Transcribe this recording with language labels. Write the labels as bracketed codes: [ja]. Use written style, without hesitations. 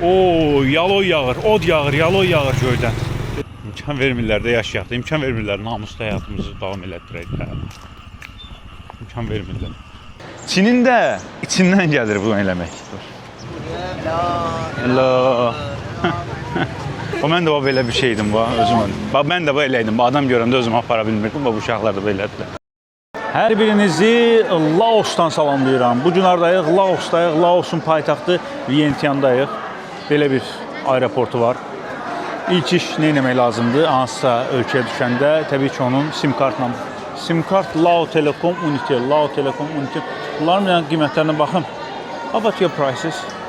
[az] Oo, yaloy yağır, od yağır, yaloy yağır göydən. İmkan vermirlər də yaşayaq da, imkan vermirlər namusda həyatımızı davam elətdirək də. İmkan vermirlər. Çinin də içindən gəlir bunu eləmək. [en] Hello. [az] O mən də belə bir şeydim özüm. Mən də eləydim. Adam görəndə özümü apara bilmirdim. Bu uşaqlar da belədilər. Hər birinizi Laosdan salamlayıram. Bu gün hardayıq? Laosdayıq. Laosun paytaxtı Vientiandayıq. Belə bir aeroportu var. İlk iş nə etmək lazımdır? Hansısa ölkəyə düşəndə təbii ki onun sim kartla. Sim kart Lao Telecom Unitel, Lao Telecom Unitel. Bunların qiymətlərinə baxın. [en] How about your prices?